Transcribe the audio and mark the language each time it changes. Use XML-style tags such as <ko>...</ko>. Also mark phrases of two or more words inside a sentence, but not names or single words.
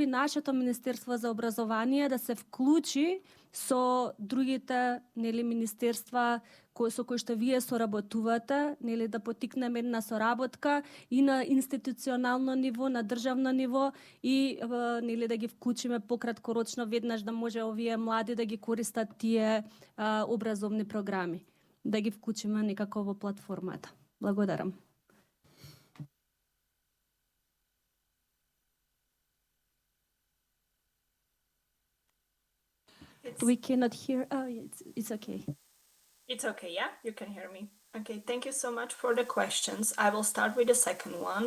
<mk>нашето Министерство за образование да се вклучи со другите министерства со кои што вие соработувате, да потикнеме една соработка и на институционално ниво, на државно ниво и да ги вклучиме пократкорочно веднаш да може овие млади да ги користат тие образовни програми, да ги вклучиме некако во платформата. Благодарам.</mk> <en>We cannot hear. Oh, it's okay. It's okay, yeah? You can hear me. Okay, thank you so much for the questions. I will start with the second one.</en>